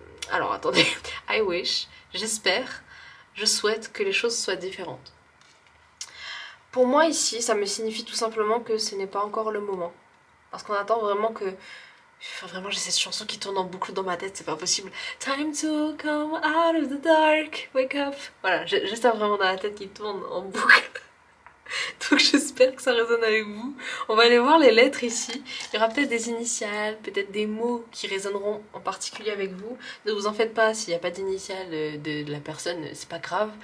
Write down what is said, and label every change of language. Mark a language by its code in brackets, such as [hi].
[fr] Alors attendez, [en] I wish, [fr] j'espère, je souhaite que les choses soient différentes. Pour moi ici, ça me signifie tout simplement que ce n'est pas encore le moment. Parce qu'on attend vraiment que... Enfin, vraiment, j'ai cette chanson qui tourne en boucle dans ma tête, c'est pas possible. [en] Time to come out of the dark, wake up. [fr] Voilà, j'ai ça vraiment dans la tête qui tourne en boucle. Donc j'espère que ça résonne avec vous. On va aller voir les lettres ici. Il y aura peut-être des initiales, peut-être des mots qui résonneront en particulier avec vous. Ne vous en faites pas, s'il n'y a pas d'initiales de la personne, c'est pas grave.